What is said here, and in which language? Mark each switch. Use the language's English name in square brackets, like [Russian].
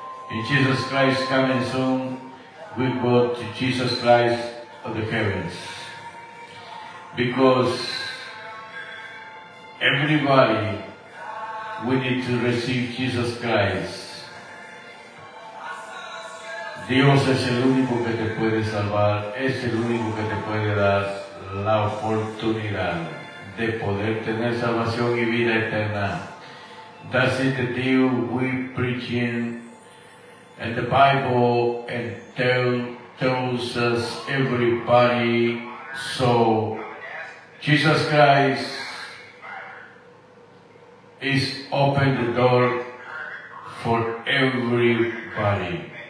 [English] And Jesus Christ coming soon, we go to Jesus Christ of the heavens. Because everybody, we need to receive Jesus Christ. [Spanish] Dios es el único que te puede salvar, es el único que te puede dar la oportunidad de poder tener salvación y vida eterna. [English] That's it, the deal we preaching in the Bible and tells us everybody. So, Jesus Christ is open the door for everybody.